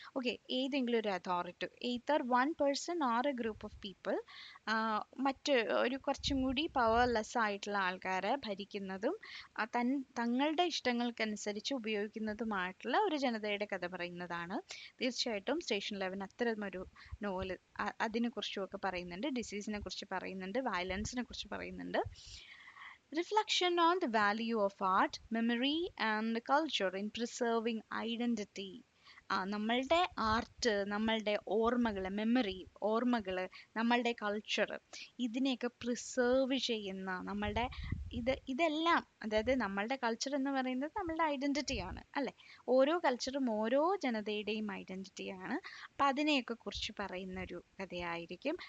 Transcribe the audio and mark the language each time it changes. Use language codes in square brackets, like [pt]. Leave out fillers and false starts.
[ml] Okay, ഏതെങ്കിലും ഒരു authority, [en] either one person or a group of people, [ml] മറ്റ് ഒരു കുറച്ചും കൂടി പവർലെസ് ആയിട്ടുള്ള ആൾക്കാരെ ഭരിക്കുന്നതും തങ്ങളുടെ ഇഷ്ടങ്ങൾക്കനുസരിച്ച് ഉപയോഗിക്കുന്നതുമായിട്ടുള്ള ഒരു ജനതയുടെ കഥ പറയുന്നതാണ്. തീർച്ചയായിട്ടും സ്റ്റേഷൻ 11 അത്തരമൊരു നോവൽ അതിനെ കുറിച്ചുമൊക്കെ പറയുന്നുണ്ട്, ഡിസീസിനെ കുറിച്ച് പറയുന്നുണ്ട്, വയലൻസിനെ കുറിച്ച് പറയുന്നുണ്ട്. [en] Reflection on the value of art, memory and culture in preserving identity. [ml] നമ്മളുടെ ആർട്ട്, നമ്മളുടെ ഓർമ്മകൾ, മെമ്മറി ഓർമ്മകൾ, നമ്മളുടെ കൾച്ചർ, ഇതിനെയൊക്കെ പ്രിസേർവ് ചെയ്യുന്ന നമ്മളുടെ ഇതെല്ലാം, അതായത് നമ്മളുടെ കൾച്ചർ എന്ന് പറയുന്നത് നമ്മളുടെ ഐഡന്റിറ്റിയാണ് അല്ലെ. ഓരോ കൾച്ചറും ഓരോ ജനതയുടെയും ഐഡന്റിറ്റിയാണ്. അപ്പം അതിനെയൊക്കെ കുറിച്ച് പറയുന്ന ഒരു കഥയായിരിക്കും.